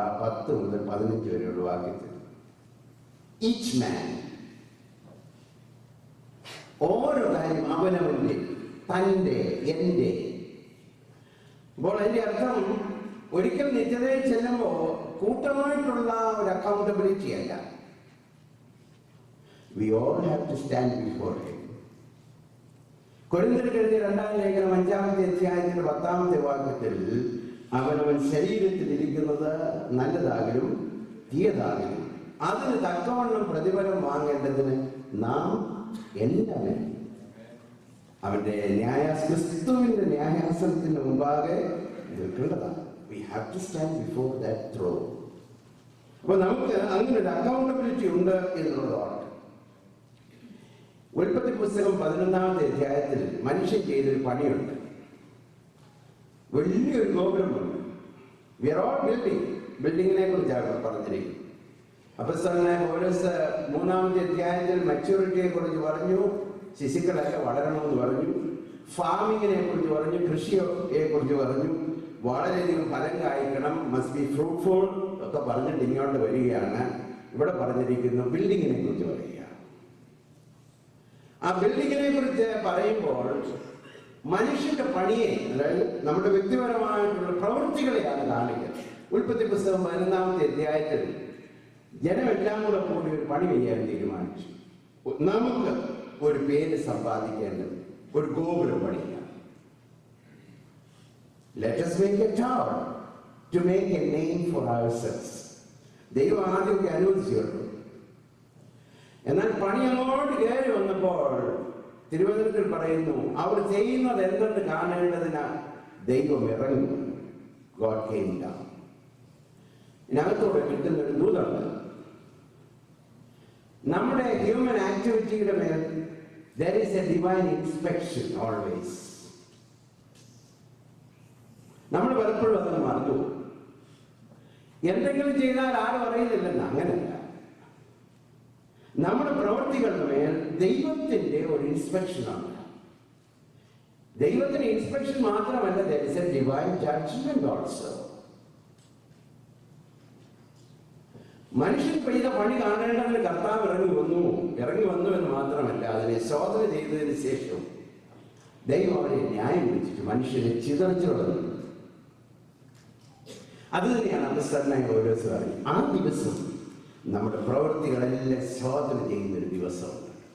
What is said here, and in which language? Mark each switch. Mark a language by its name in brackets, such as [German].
[Malayalam] ആ 10 മുതൽ 15 വരെയുള്ള വാക്യത്തിൽ [English] each man, [Malayalam] ഓരോ കാര്യം അവനവന്റെ, തൻ്റെ, എൻ്റെ. അപ്പോൾ അതിന്റെ അർത്ഥം ഒരിക്കൽ നിത്യതയിൽ ചെല്ലുമ്പോൾ കൂട്ടമായിട്ടുള്ള ഒരു അക്കൗണ്ടബിലിറ്റി അല്ല. [English] We all have to stand before him. [Malayalam] കൊരിന്ത്യർക്ക് എഴുതിയ 2-ാം ലേഖനം 5-ാമത്തെ അധ്യായത്തിന്റെ 10-ാമത്തെ വാക്യത്തിൽ അവനവൻ ശരീരത്തിൽ ഇരിക്കുന്നത് നല്ലതാകലും തീയതാകലും അതിന് തക്കവണ്ണം പ്രതിഫലം വാങ്ങേണ്ടതിന് നാം എല്ലാവരും അവന്റെ ക്രിസ്തുവിന്റെ ന്യായാസനത്തിന് മുമ്പാകെ നിൽക്കേണ്ടതാണ്. [English] We have to stand before that throne. [Malayalam] അപ്പോൾ നമുക്ക് അങ്ങനെ ഒരു അക്കൗണ്ടബിലിറ്റി ഉണ്ട് എന്നുള്ളതാണ്. ഉൽപ്പത്തി പുസ്തകം 11-ാമത്തെ അധ്യായത്തിൽ മനുഷ്യൻ ചെയ്തൊരു പണിയുണ്ട്. വലിയൊരു ഗോപുരമുണ്ട്. [English] We are all building. [Malayalam] ബിൽഡിങ്ങിനെ കുറിച്ചാണ് പറഞ്ഞിരിക്കുന്നത്. അപ്പോസ്തലനായ പൗലോസ് 3-ാമത്തെ അധ്യായത്തിൽ മെച്യൂരിറ്റിയെ കുറിച്ച് പറഞ്ഞു, ശിശുക്കളൊക്കെ വളരണമെന്ന് പറഞ്ഞു, ഫാമിങ്ങിനെ കുറിച്ച് പറഞ്ഞു, കൃഷിയെ കുറിച്ച് പറഞ്ഞു, വളരെയധികം ഫലം കായ്ക്കണം, [English] must be fruitful [Malayalam] ഒക്കെ പറഞ്ഞിട്ട് ഇങ്ങോട്ട് വരികയാണ്. ഇവിടെ പറഞ്ഞിരിക്കുന്നു ബിൽഡിങ്ങിനെ കുറിച്ച് പറയുക. ആ ബിൽഡിങ്ങിനെ കുറിച്ച് പറയുമ്പോൾ മനുഷ്യന്റെ പണിയെ, അതായത് നമ്മുടെ വ്യക്തിപരമായിട്ടുള്ള പ്രവൃത്തികളെയാണ് കാണിക്കുന്നത്. ഉൽപ്പത്തി പുസ്തകം 11-ാമത്തെ അധ്യായത്തിൽ ജനമെല്ലാം കൂടെ കൂടി ഒരു പണി ചെയ്യാൻ തീരുമാനിച്ചു. നമുക്ക് ഒരു പേര് സമ്പാദിക്കേണ്ടത്, ഒരു ഗോപുരം പണിയാം. [English] Let us make a tower to make a name for ourselves. [Malayalam] ദൈവം ആദ്യമൊക്കെ അനുവദിച്ചു. എന്നാൽ പണി അങ്ങോട്ട് കയറി വന്നപ്പോൾ തിരുവചനത്തിൽ പറയുന്നു, അവർ ചെയ്യുന്നത് എന്തെന്ന് കാണേണ്ടതിന് ദൈവം ഇറങ്ങി. [English] God came down. [Malayalam] ഇതിനകത്തോടെ കിട്ടുന്ന ഒരു ദൂതുണ്ട്. നമ്മുടെ ഹ്യൂമൻ ആക്ടിവിറ്റിയുടെ മേൽ [English] there is a divine inspection always. [Malayalam] നമ്മൾ പലപ്പോഴും അതിന് മറന്നു. എന്തെങ്കിലും ചെയ്താൽ ആരും അറിയുന്നില്ലെന്ന്. അങ്ങനെയല്ല. നമ്മുടെ പ്രവൃത്തികളുടെ മേൽ ദൈവത്തിന്റെ ഒരു ഇൻസ്പെക്ഷനാണ്. ദൈവത്തിന്റെ ഇൻസ്പെക്ഷൻ മാത്രമല്ല, [English] there is a divine judgment also. [Malayalam] മനുഷ്യൻ ചെയ്ത പണി കാണേണ്ടതിന് കർത്താവ് ഇറങ്ങി വന്നു എന്ന് മാത്രമല്ല, അതിനെ ശോധന ചെയ്തതിന് ശേഷം ദൈവം അവരെ ന്യായം വിധിച്ചിട്ട് മനുഷ്യനെ ചിതറിച്ചുള്ളത്. അത് തന്നെയാണ് അപ്പോസ്തലനായ പൗലോസ് പറയുന്നത്. ആ ദിവസം നമ്മുടെ പ്രവൃത്തികളെല്ലാം ശോധന ചെയ്യുന്ന ഒരു ദിവസമാണ്.